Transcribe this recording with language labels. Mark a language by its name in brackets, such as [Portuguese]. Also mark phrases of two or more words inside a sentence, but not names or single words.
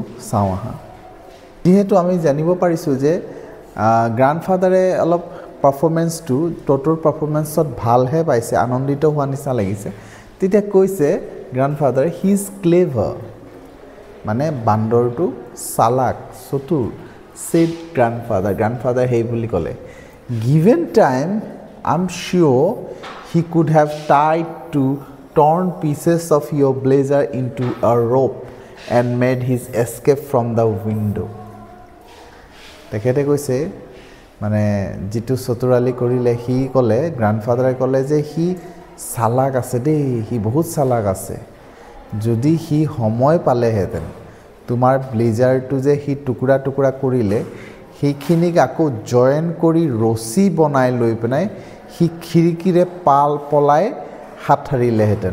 [Assamese] চাওঁ আহা যেহেতু আমি জানিব পাৰিছো যে গ্ৰাণ্ডফাদাৰে অলপ পাৰফৰ্মেন্সটো টোটোৰ পাৰফৰ্মেন্সত ভালহে পাইছে আনন্দিত হোৱা নিচিনা লাগিছে তেতিয়া কৈছে [English] grandfather he is clever [Assamese] মানে বান্দৰটো চালাক চতুৰ [English] said grandfather hey [Assamese] বুলি ক'লে [English] given time I'm sure he could have tied two torn pieces of your blazer into a rope and made his escape from the window [Assamese] তেখেতে কৈছে মানে যিটো চতুৰালি কৰিলে হি ক'লে গ্ৰাণ্ডফাদাৰে ক'লে যে হি চালাক আছে দেই হি বহুত চালাক আছে যদি হি সময় পালেহেঁতেন তোমাৰ ব্লেজাৰটো যে হি টুকুৰা কৰিলে সেইখিনিক আকৌ জয়েন কৰি ৰছী বনাই লৈ পেলাই হি খিৰিকিৰে পলাই হাত হাৰিলেহেঁতেন